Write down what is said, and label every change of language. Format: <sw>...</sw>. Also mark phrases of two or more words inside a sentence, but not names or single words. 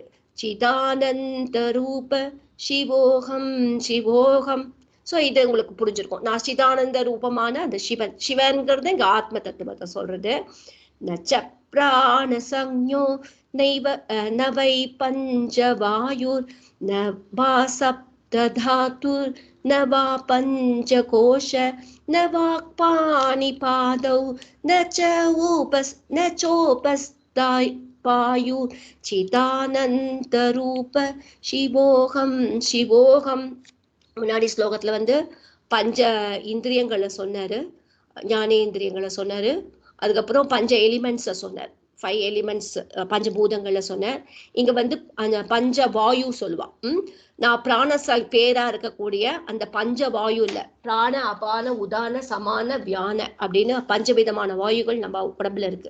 <sa>चिदानन्द रूप शिवोऽहम् शिवोऽहम्.</sa> <ta>ஸோ இது உங்களுக்கு புரிஞ்சிருக்கும். நான் சிதானந்த ரூபமான அந்த சிவன், சிவன்கிறது இங்க ஆத்ம தத்துவத்தை சொல்றது.</ta> <sa>नच्च प्राण सञ्ज्ञो नैव नवै पञ्चवायुर् न वा सप्तधातुर् न वा पंचकोश न वाक्पाणि पादौ न चोपस्थायु चिदानन्तरूप शिवोऽहं शिवोऽहं.</sa> <ta>முன்னாடி ஸ்லோகத்துல வந்து பஞ்ச இந்திரியங்களை சொன்னாரு, ஞானேந்திரியங்களை சொன்னாரு. அதுக்கப்புறம் பஞ்ச எலிமெண்ட்ஸை சொன்னார், 5 எலிமெண்ட்ஸ் பஞ்சபூதங்கள்ல சொன்னார். இங்க வந்து அந்த பஞ்ச வாயு சொல்லுவா. நான் பிராண பேரா இருக்கக்கூடிய அந்த பஞ்ச வாயு இல்ல, பிராண அபான உதான சமான வியான அப்படின்னு 5 விதமான வாயுகள் நம்ம உடம்புல இருக்கு.</ta>